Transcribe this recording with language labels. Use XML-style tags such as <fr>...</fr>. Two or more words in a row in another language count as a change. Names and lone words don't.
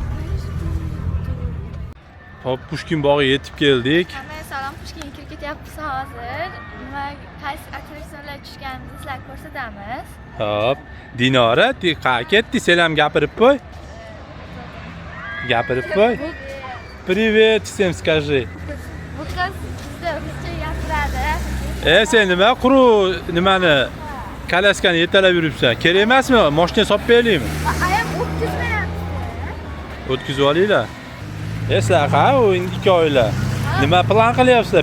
<uz>Hop, Pushkin bog'iga yetib keldik. Hamma salom, Pushkinga kirib ketyapmiz hozir. Nima qaysi attraksionlar tushganimizni sizlarga ko'rsatamiz. Hop, Dinora, qayerga ketdi? Selam gapirib qo'y. Gapirib qo'y.</uz> <ru>Привет всем скажи.</ru> <uz>Bu qiz bizda ruscha gapiradi. Sen nima nimani kalaskani yetalab yuribsan? Kerak emasmi? Mashina solib beraylikmi? Ayam o'tkazmayapti. O'tkazib olinglar. Sizlar qa, u ikki oila. Nima plan qilyapsizlar?</uz>